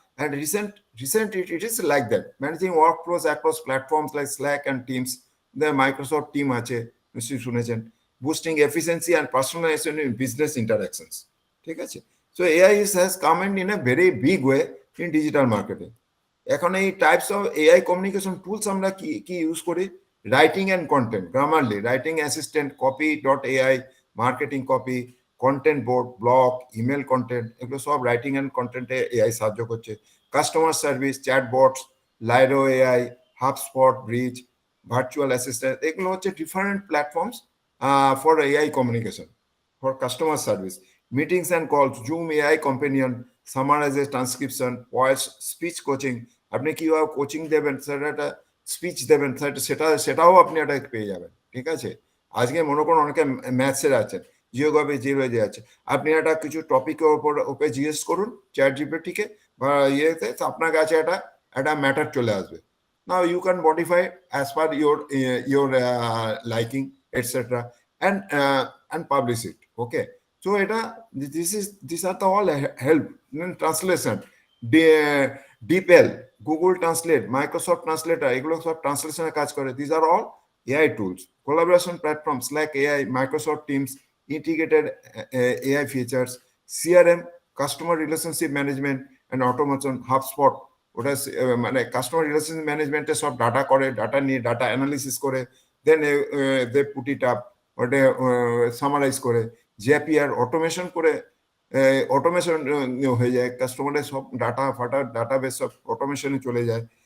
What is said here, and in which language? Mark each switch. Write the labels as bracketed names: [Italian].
[English] and recent it is like that, managing work flows across platforms like Slack and Teams, Microsoft team [Bangla] আছে নিশ্চয়ই শুনেছেন, [English] Boosting efficiency and personalization in business interactions. [Bangla] ঠিক আছে, [English] so AI has come in a very big way in digital marketing. [Bangla] এখন এই types of AI communication tools আমরা কি use করি? Writing and content, Grammarly, writing assistant, copy dot AI, marketing copy, content board, blog, email content, এগুলো সব writing and কন্টেন্টে AI সাহায্য করছে। [English] customer service, chatbots, Lyro AI, HubSpot, bridge, virtual assistant, [Bangla] এগুলো হচ্ছে [English] Different platforms for AI communication for customer service. Meetings and calls, Zoom AI companion, summarizes transcription, voice, speech coaching, [Bangla] আপনি কিভাবে coaching দেবেন, সেটা একটা স্পিচ দেবেন, সেটাও আপনি এটা পেয়ে যাবেন। ঠিক আছে, আজকে মনে করুন অনেকে ম্যাথসের আছেন, জিওগ্রাফি আছে, আপনি একটা কিছু টপিকের ওপরে জিজ্ঞেস করুন চ্যাট জিপিটিকে বা ইয়েতে, আপনার কাছে একটা ম্যাটার চলে আসবে। [English] Now you can modify as per your liking etc. and publish it. Okay, so these are the all help. [Bangla] Translation, DeepL, Google Translate, Microsoft Translator, এগুলো সব ট্রান্সলেশনের কাজ করে। [English] These are all AI tools. Collaboration platforms like AI, Microsoft Teams, integrated AI features, CRM, customer relationship management and automation, HubSpot, [Bangla] ওটা মানে customer relationship ম্যানেজমেন্টে সব data করে, data নিয়ে ডাটা অ্যানালিসিস করে, [English] then they put it up, [Bangla] ওটা সামারাইজ করে, জেপিআর automation করে, অটোমেশন হয়ে যায়, কাস্টমারের সব ডাটাবেস সব অটোমেশনে চলে যায়।